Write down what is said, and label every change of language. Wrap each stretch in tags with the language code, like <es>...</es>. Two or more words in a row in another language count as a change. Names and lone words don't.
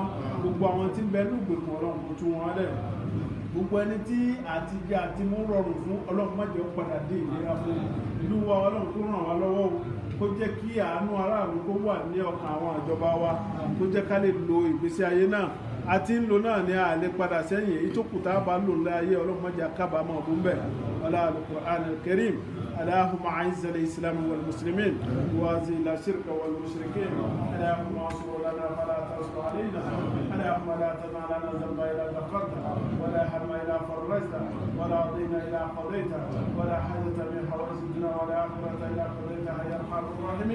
<yo>Gbogbo àwọn tí ń bẹ ní ìgbèkùn, Ọlọ́run kó tú wọn lẹ̀. Gbogbo ẹni tí àtijẹ àti mú rọrùn fún, Ọlọ́run má jẹ́ ó padà dé ìlera fún. Ìlú wa Ọlọ́run kó ràn wá lọ́wọ́, kó jẹ́ kí àánú aráàlú kó wà ní ọkàn àwọn ìjọba wa, kó jẹ́ ká lè lo ìgbésí ayé náà. Àti ń lò náà ní àlè padà sẹ́yìn, èyí tó kù tá a bá lò ní ayé, Ọlọ́run má jẹ́ kábàámọ̀ ọdún bẹ́ẹ̀. Ọlá al-Qur'an al-Karim.</yo> <ar>اللهم أعز الإسلام والمسلمين وأذل الشرك والمشركين. اللهم انصر لنا فلا تنصر علينا. اللهم لا تدع لنا ذنبا إلا غفرته، ولا هم إلا فرجته، ولا دين إلا قضيته، ولا حاجة من حوائج الدنيا والآخرة إلا قضيتها يا أرحم الراحمين.</ar>